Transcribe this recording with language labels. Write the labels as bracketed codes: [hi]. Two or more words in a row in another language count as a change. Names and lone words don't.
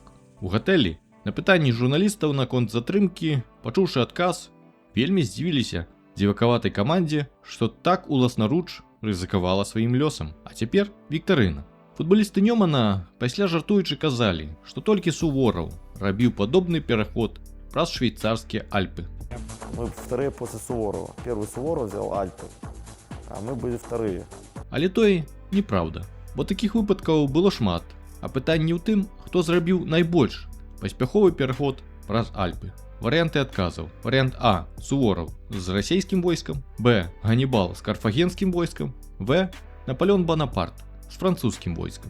[be] У гатэлі на пытанні журналістаў наконт затрымкі, пачуўшы адказ, вельмі здзівіліся дзівакаватай камандзе, што так уласнаруч рызыкавала сваім лёсам. А цяпер віктарына. Футбалісты Нёмана пасля жартуючы казалі, што толькі Сувораў рабіў падобны пераход праз швейцарские Альпы. [ru] Мы вторые после Суворова. Первый Суворов взял Альпы, а мы были вторые. [be] Але тое неправда, бо такіх выпадкаў было шмат, а пытанне ў тым, хто зрабіў найбольш паспяховы пераход праз Альпы. Варыянты адказаў. Варыянт А – Сувораў з расійскім войскам, Б – Ганнібал з карфагенскім войскам, В – Наполеон Бонапарт з французскім войскам.